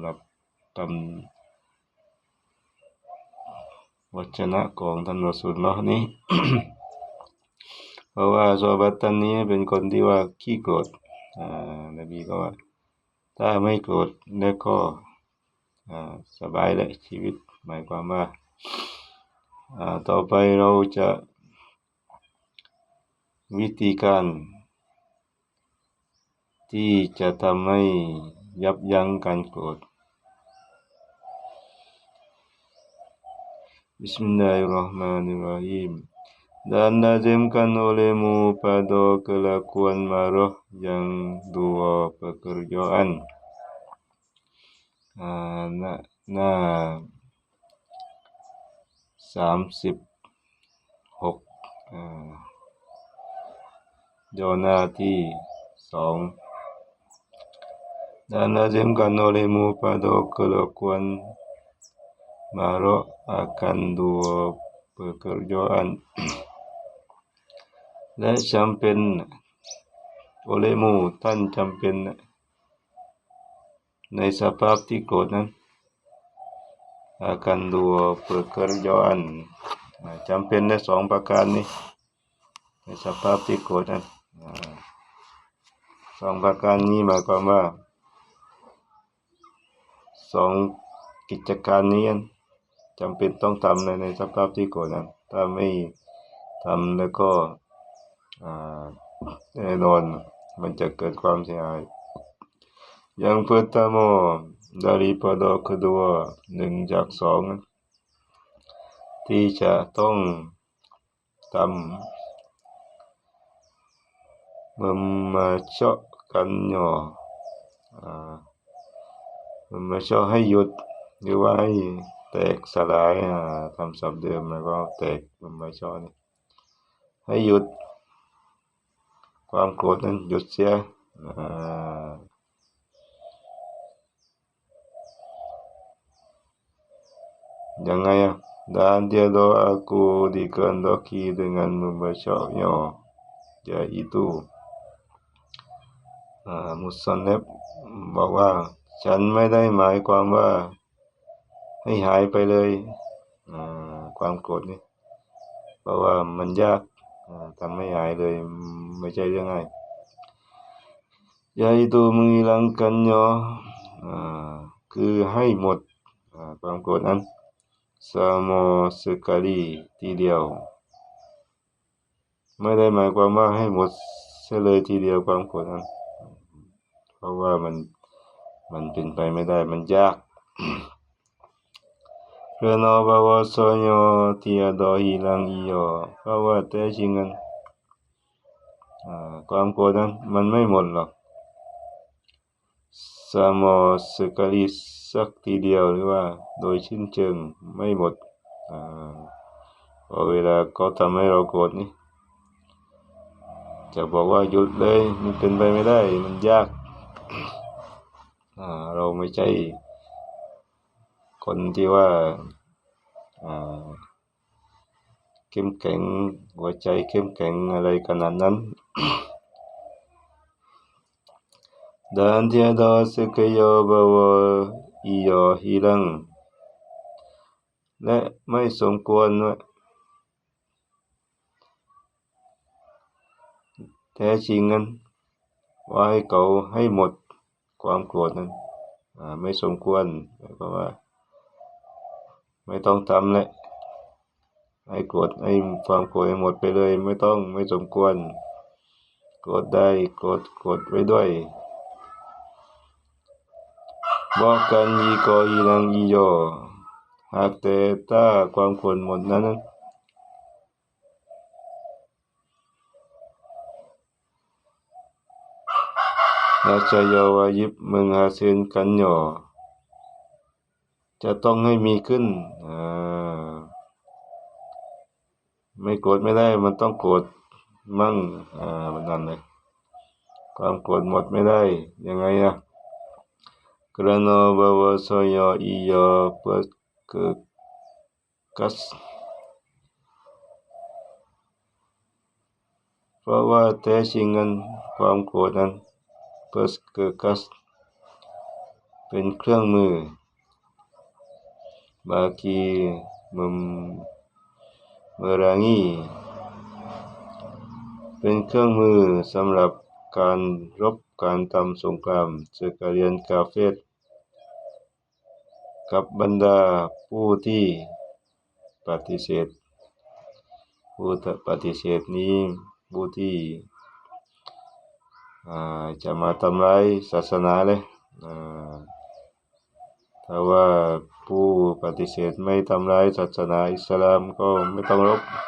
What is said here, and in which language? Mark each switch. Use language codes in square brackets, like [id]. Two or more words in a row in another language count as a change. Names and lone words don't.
[th] รับคำวจนะของท่านรอซูลุลลอฮ์นี้ เพราะว่าซอฮาบะห์ท่านนี้เป็นคนที่ว่าขี้โกรธนบีก็ว่าถ้าไม่โกรธแล้วก็สบายเลยชีวิตหมายความว่าต่อไปเราจะวิธีการ ที่จะทำให้ยับยั้งการโกรธ [ar] بسم الله الرحمن الرحيم [ms] dan lazimkan olehmu pada kelakuan marah yang dua pekerjaan [th] หน้า36ย่อหน้าที่2 [ms] dan lazimkan olehmu pada kelakuan marah akan dua pekerjaan [th] และจำเป็นโอเลมูท่านจำเป็นในสภาพที่โกรธนั้น [ms] akan dua pekerjaan [th] จำเป็นใน2ประการนี้ในสภาพที่โกรธนั้นสองประการนี้หมายความว่า สองกิจการนี้จำเป็นต้องทำในสภาพที่โกรธนั้นถ้าไม่ทำแล้วก็ แน่นอนมันจะเกิดความเสียหายอย่าง [ms] pertama daripada kedua [th] หนึ่งจากสองที่จะต้องทำ memecahkannya memecah ให้หยุดหรือว่าให้แตกสลายคำศัพท์เดิมแล้วก็แตกmemecahนี่ให้หยุดความโกรธนั้นหยุดเสีย ยังไง [ms] dan tiada aku dikehendaki dengan memecahnya yaitu musannaf [th] บอกว่าฉันไม่ได้หมายความว่าให้หายไปเลยความโกรธนี่เพราะว่ามันยากทำให้หายเลยไม่ใช่เรื่องง่าย [ms] yaitu menghilangkannya [th] คือให้หมดความโกรธนั้น [ms] sama sekali [th] ทีเดียวไม่ได้หมายความว่าให้หมดเสียเลยทีเดียวความโกรธนั้นเพราะว่ามันเป็นไปไม่ได้มันยาก [ms] karena bahwasanya tiada hilang ia [th] เพราะว่าแท้จริงนั้นความโกรธนั้นมันไม่หมดหรอก [ms] sama sekali [th] สักทีเดียวหรือว่าโดยสิ้นเชิงไม่หมดพอเวลาเขาทำให้เราโกรธนี่จะบอกว่าหยุดเลยมันเป็นไปไม่ได้มันยาก เราไม่ใช่คนที่ว่าเข้มแข็งหัวใจเข้มแข็งอะไรขนาดนั้น [ms] dan tiada sekaya bahwa ia hilang [th] และไม่สมควรว่าแท้จริงนั้นว่าให้เขาให้หมดความโกรธนั้นไม่สมควรเพราะว่าไม่ต้องทำเลยให้โกรธให้ความโกรธให้หมดไปเลยไม่สมควรโกรธได้โกรธไว้ด้วย [ms] bahkan jika hilang ia [th] หากแต่ถ้าความโกรธหมดนั้น [ms] Nascaya wajib menghasilkannya [th] จะต้องให้มีขึ้น ไม่โกรธไม่ได้มันต้องโกรธมั่งนั่นเลยความโกรธหมดไม่ได้ยังไง [ms] karena bahwasanya ia berkekas [th] เพราะว่าแท้จริงนั้นความโกรธนั้นberkekas เป็นเครื่องมือ [ms] bagi memerangi [th] เป็นเครื่องมือสำหรับการรบการทำสงคราม [ms] sekalian kafir [th] กับบรรดาผู้ที่ปฏิเสธผู้ปฏิเสธนี้ผู้ที่จะมาทำร้ายศาสนาเลยถ้าว่าผู้ปฏิเสธไม่ทำร้ายศาสนาอิสลามก็ไม่ต้องรบ